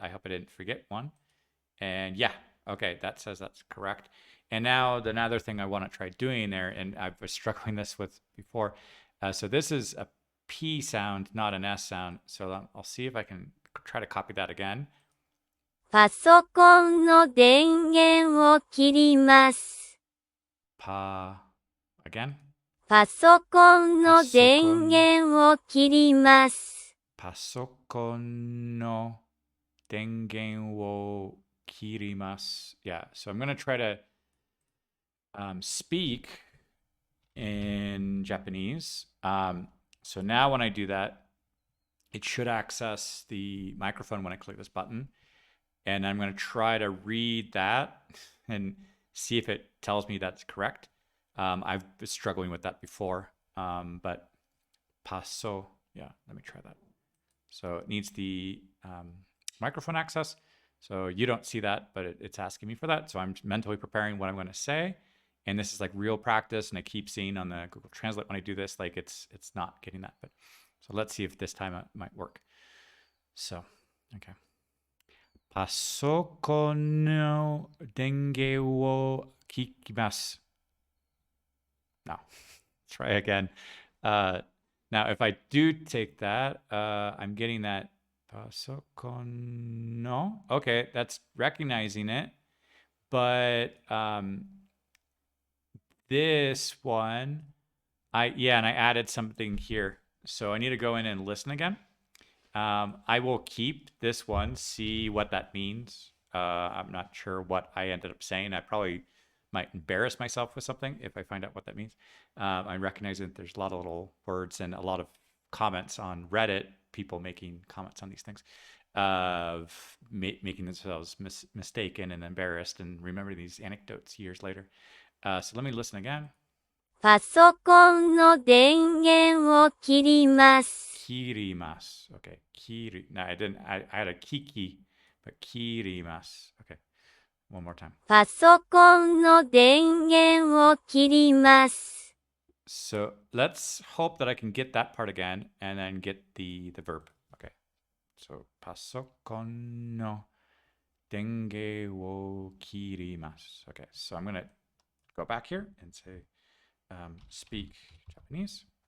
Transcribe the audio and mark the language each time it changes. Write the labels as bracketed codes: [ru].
[en] I hope I didn't forget one. And yeah, okay, that says that's correct. And now the another thing I want to try doing there, and I was struggling this with before. So this is a P sound, not an S sound. So I'll see if I can try to copy that again. [ja] パソコンの電源を切ります。 [en] Pa again. [ja] パソコンの電源を切ります。 Pasokon no dengen wo kirimasu. [en] Yeah, so I'm going to try to speak in Japanese. So now when I do that, it should access the microphone when I click this button. And I'm going to try to read that and see if it tells me that's correct. I've been struggling with that before, but paso, yeah, let me try that. So it needs the microphone access. So you don't see that, but it's asking me for that. So I'm mentally preparing what I'm going to say. And this is like real practice. And I keep seeing on the Google Translate when I do this, like it's not getting that. But so let's see if this time it might work. So, okay. [ja] パソコンの電源を切ります。 [en] No, try again. Now, if I do take that, I'm getting that [ja] パソコンの. [en] Okay, that's recognizing it. But this one, and I added something here. So I need to go in and listen again. I will keep this one, see what that means. I'm not sure what I ended up saying. I probably might embarrass myself with something if I find out what that means. I recognize that there's a lot of little words and a lot of comments on Reddit, people making comments on these things, of making themselves mistaken and embarrassed and remember these anecdotes years later. So let me listen again. [ja] パソコンの電源を切ります。 [en] Kirimasu. Okay. No, I didn't. I had a kiki, but kirimasu. Okay. One more time. [ja] パソコンの電源を切ります。 [en] So let's hope that I can get that part again and then get the verb. Okay. So [ja] パソコンの電源を切ります. [en] Okay. So I'm going to go back here and say, speak Japanese.